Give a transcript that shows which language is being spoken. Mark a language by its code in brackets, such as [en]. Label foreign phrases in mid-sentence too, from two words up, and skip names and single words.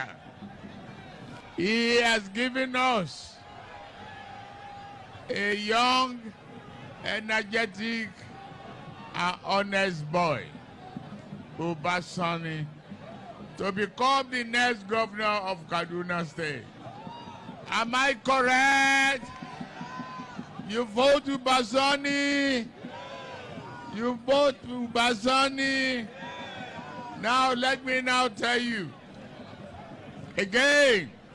[en] He has given us a young, energetic, and honest boy, Ubasani, to become the next governor of Kaduna State. Am I correct? You vote Ubasani. You vote Ubasani. Now let me now tell you again,